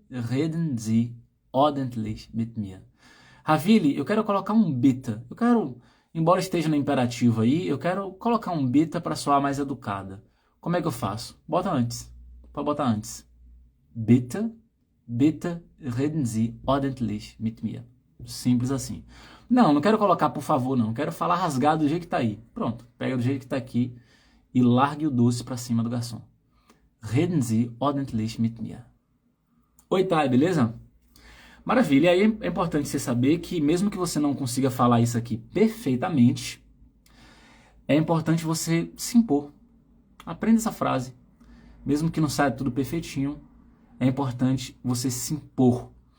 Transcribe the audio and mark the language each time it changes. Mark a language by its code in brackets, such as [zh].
[de] Reden Sie ordentlich mit mir. [pt] Ravili, eu quero colocar um bitte. Eu quero, embora esteja no imperativo aí, eu quero colocar um bitte para soar mais educada. Como é que eu faço? Bota antes. Pode botar antes. [de] Bitte, bitte reden Sie ordentlich mit mir. [pt] Simples assim. Não quero colocar por favor, não. Quero falar rasgado do jeito que tá aí. Pronto, pega do jeito que tá aqui e largue o doce para cima do garçom. [de] Reden Sie ordentlich mit mir. [pt] Oi, Thay, beleza? Maravilha. E aí é importante você saber que mesmo que você não consiga falar isso aqui perfeitamente, é importante você se impor. Aprenda essa frase. Mesmo que não saia tudo perfeitinho, é importante você se impor.